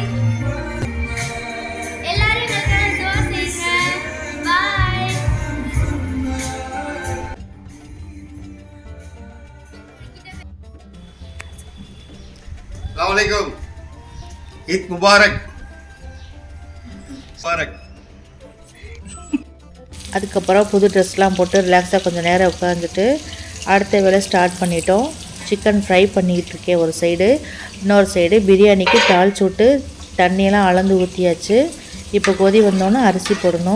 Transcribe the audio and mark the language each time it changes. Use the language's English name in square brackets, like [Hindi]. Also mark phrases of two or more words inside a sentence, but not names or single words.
[Tamil] எல்லாரும் எனக்காக துஆ செய்யுங்க. பாய். [Arabic] Assalamualaikum. عيد مبارك. مبارك. [Tamil] அதுக்கப்புறம் புது ட்ரெஸ்லாம் போட்டு ரிலாக்ஸாக கொஞ்சம் நேரம் உட்காந்துட்டு அடுத்த வேலை ஸ்டார்ட் பண்ணிட்டோம். [English] chicken fry [Tamil] பண்ணிக்கிட்டு இருக்கேன் ஒரு சைடு. இன்னொரு சைடு பிரியாணிக்கு தாளிச்சு விட்டு தண்ணியெல்லாம் அளந்து ஊற்றியாச்சு. இப்போ கொதி வந்தோன்னே அரிசி போடணும்.